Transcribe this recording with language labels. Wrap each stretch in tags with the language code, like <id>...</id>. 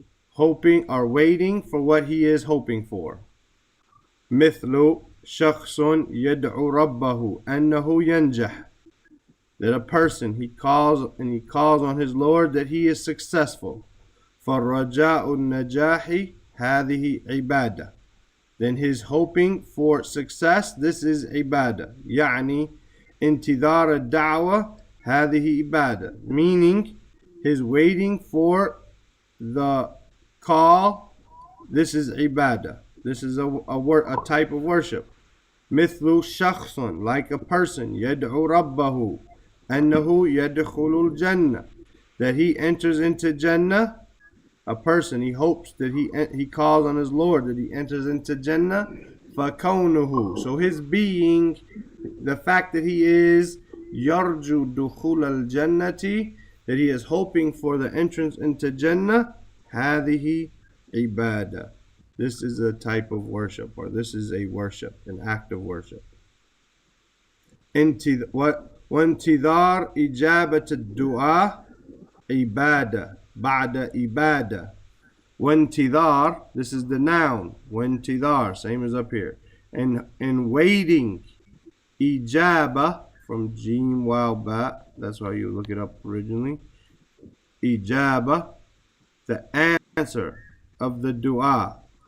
<en>Hoping or waiting for what he is hoping for.</en> <ar>Mithlu shakhsun yad'u rabbahu annahu yanjah.</ar> <en>That a person, he calls on his Lord that he is successful.</en> <ar>فَالرَّجَاءُ النَّجَاحِ هَذِهِ عِبَادَةٌ.</ar> <en>Then his hoping for success, this is ibadah.</en> <ar>يعني انتظار الدعوة هذه ibadah.</ar> <en>Meaning, his waiting for the call, this is ibadah. This is a type of worship.</en> <ar>مثل شخص,</ar> <en>like a person,</en> <ar>يدعو ربه أنه يدخل الجنة,</ar> <en>that he enters into Jannah. A person, he hopes that he calls on his Lord that he enters into Jannah.</en> <ar>فَكَوْنُهُ.</ar> <en>So his being, the fact that he is</en> <ar>يرجو دخول الجنة,</ar> <en>that he is hoping for the entrance into Jannah.</en> <ar>هذه عبادة.</ar> <en>This is a type of worship, or this is a worship, an act of worship.</en> <ar>وانتظار إجابة الدعاء عبادة بعد إبادة.</ar> <en>وانتظار, this is the noun. وانتظار, same as up here. And waiting. Ijaba, from Jim Waw Ba, that's how you look it up originally. Ijaba, the answer of the dua.</en>